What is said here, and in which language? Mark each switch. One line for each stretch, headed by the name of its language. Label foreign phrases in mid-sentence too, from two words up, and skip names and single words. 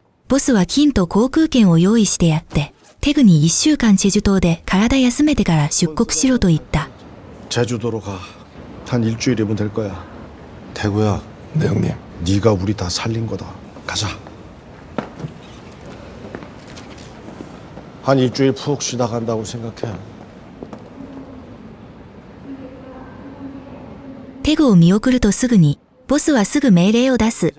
Japanese: ボスは金と航空券を用意してやって、テグに1週間チェジュ島で体休めてから出国しろと言った。
Korean: 제주도로 가. 한 일주일이면 될 거야. 태구야. 네 형님. 네가 우리 다 살린 거다. 가자. 한 일주일 푹 쉬다 간다고 생각해.
Japanese: テグを見送るとすぐに、ボスはすぐ命令を出す。